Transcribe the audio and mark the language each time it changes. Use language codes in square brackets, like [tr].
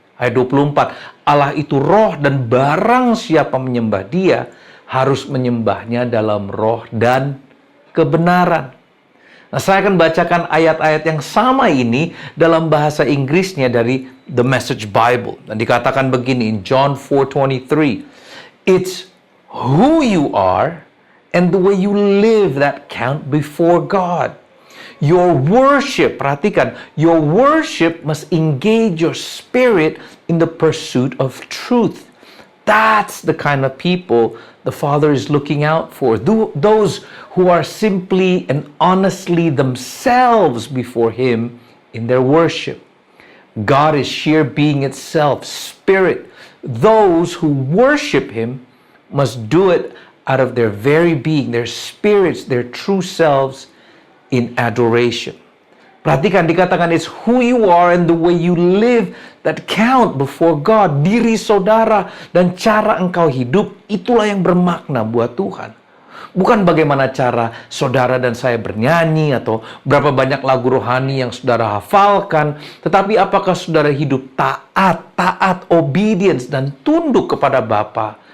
[id] Ayat 24, Allah itu roh dan barang siapa menyembah Dia harus menyembahnya dalam roh dan kebenaran. Nah, saya akan bacakan ayat-ayat yang sama ini dalam bahasa Inggrisnya dari The Message Bible. Dan dikatakan begini [en] in John 4:23, it's who you are and the way you live that count before God. Your worship, [id] perhatikan, [en] your worship must engage your spirit in the pursuit of truth. That's the kind of people the Father is looking out for. Those who are simply and honestly themselves before Him in their worship. God is sheer being itself, spirit. Those who worship Him must do it out of their very being, their spirits, their true selves, in adoration. [id] Perhatikan, dikatakan [en] it's who you are and the way you live that count before God. [id] Diri saudara dan cara engkau hidup, itulah yang bermakna buat Tuhan. Bukan bagaimana cara saudara dan saya bernyanyi atau berapa banyak lagu rohani yang saudara hafalkan, tetapi apakah saudara hidup taat, obedience dan tunduk kepada Bapa.